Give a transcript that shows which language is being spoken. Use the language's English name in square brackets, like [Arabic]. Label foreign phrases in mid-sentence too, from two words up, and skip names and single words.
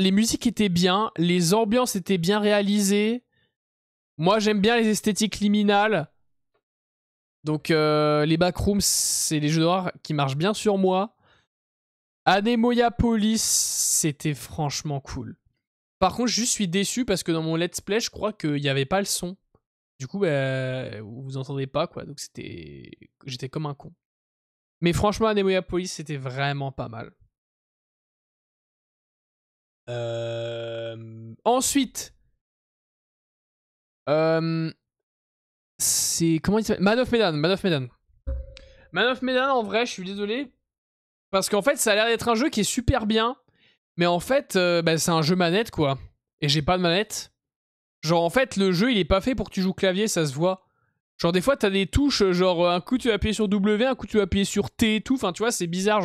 [French] Les musiques étaient bien. Les ambiances étaient bien réalisées. Moi, j'aime bien les esthétiques liminales. Donc, les backrooms, c'est les jeux d'horreur qui marchent bien sur moi. Anemoia Police, c'était franchement cool. Par contre, je suis déçu parce que dans mon [English] let's play, [French] je crois qu'il n'y avait pas le son. Du coup, bah, vous entendez pas, quoi. Donc, c'était... J'étais comme un con. Mais franchement, Anemoia Police, c'était vraiment pas mal. Ensuite... c'est... Comment il s'appelle? Man of Medan. Man of Medan. Man of Medan, en vrai, je suis désolé. Parce qu'en fait, ça a l'air d'être un jeu qui est super bien. Mais en fait, bah, c'est un jeu manette, quoi. Et j'ai pas de manette. Genre, en fait, le jeu, il est pas fait pour que tu joues clavier, ça se voit. Genre, des fois, t'as des touches, genre, un coup, tu vas appuyer sur W, un coup, tu vas appuyer sur T et tout. Enfin, tu vois, c'est bizarre.